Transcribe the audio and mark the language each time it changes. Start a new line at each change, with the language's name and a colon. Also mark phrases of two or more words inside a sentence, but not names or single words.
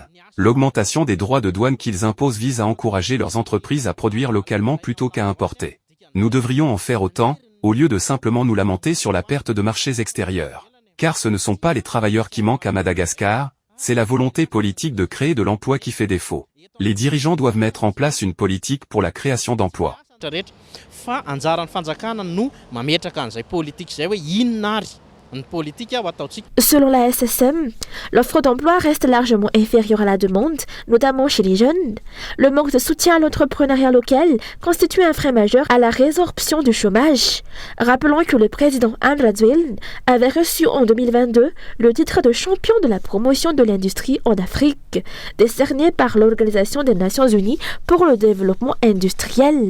French: L'augmentation des droits de douane qu'ils imposent vise à encourager leurs entreprises à produire localement plutôt qu'à importer. Nous devrions en faire autant, au lieu de simplement nous lamenter sur la perte de marchés extérieurs. Car ce ne sont pas les travailleurs qui manquent à Madagascar, c'est la volonté politique de créer de l'emploi qui fait défaut. Les dirigeants doivent mettre en place une politique pour la création d'emplois.
Malagasy: Fa anjaran'ny fanjakana no mametraka an'izay politique zay hoe inona ary ny politika ho ataontsika.
French: Selon la SSM, l'offre d'emploi reste largement inférieure à la demande, notamment chez les jeunes. Le manque de soutien à l'entrepreneuriat local constitue un frein majeur à la résorption du chômage. Rappelons que le président Anne Radzouel avait reçu en 2022 le titre de champion de la promotion de l'industrie en Afrique, décerné par l'Organisation des Nations Unies pour le développement industriel.